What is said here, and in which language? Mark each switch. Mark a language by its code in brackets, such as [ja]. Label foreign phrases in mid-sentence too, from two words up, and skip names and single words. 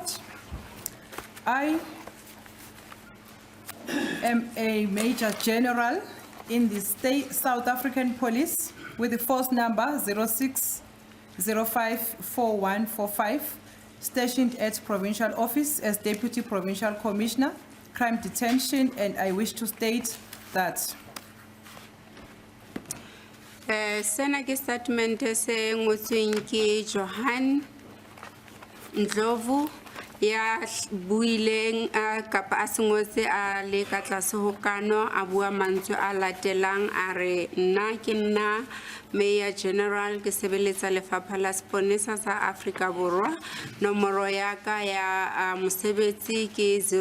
[en] I am a Major General in the South African Police with the force number 06054145, stationed at Provincial Office as Deputy Provincial Commissioner, Crime Detention, and I wish to state that [st] Sena ke statement se ngotsweng ke Johan Ndlovu ya buileng kapa a sengotse a le ka tlase ho kano a bua mantswe a latelang a re nna ke nna Mayor General ke sebeletsa lefapha la Seponesa sa Afrika Borwa nomoro ya ka ya mosebetsi ke